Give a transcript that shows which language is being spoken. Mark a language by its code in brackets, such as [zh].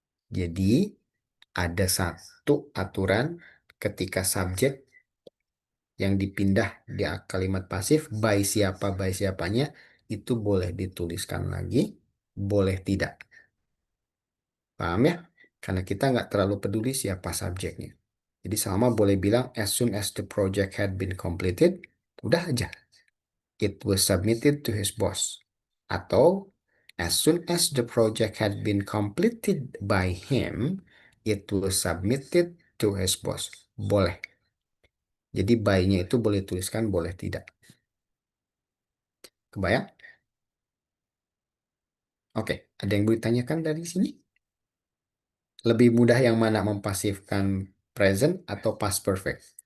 [id] Jadi, ada satu aturan ketika subjek yang dipindah di kalimat pasif by siapanya itu boleh dituliskan lagi, boleh tidak. Paham ya? Karena kita nggak terlalu peduli siapa subjeknya. Jadi Salma boleh bilang [en] as soon as the project had been completed, [id] udah aja. [en] It was submitted to his boss. Atau as soon as the project had been completed by him, it was submitted to his boss. [id] Boleh. Jadi by-nya itu boleh tuliskan, boleh tidak. Kebayang? Oke, ada yang mau ditanyakan dari sini? Lebih mudah yang mana mempasifkan present atau past perfect?